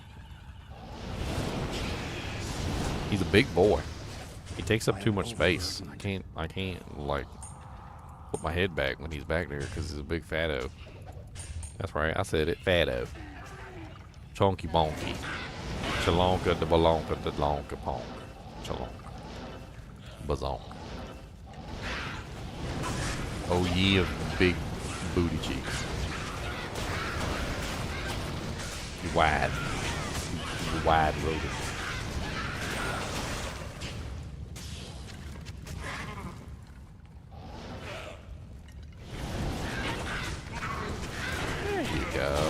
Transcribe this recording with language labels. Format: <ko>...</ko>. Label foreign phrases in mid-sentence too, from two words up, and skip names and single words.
<en>He's a big boy. He takes up too much space. I can't like put my head back when he's back there because he's a big fatto. That's right, I said it, fatto. Chonky bonky. Chalonka the balonka the lonka ponk. Chalonka. Bazonk. Oh yeah, big booty cheeks. Wide. Wide rodent. There you go.</en>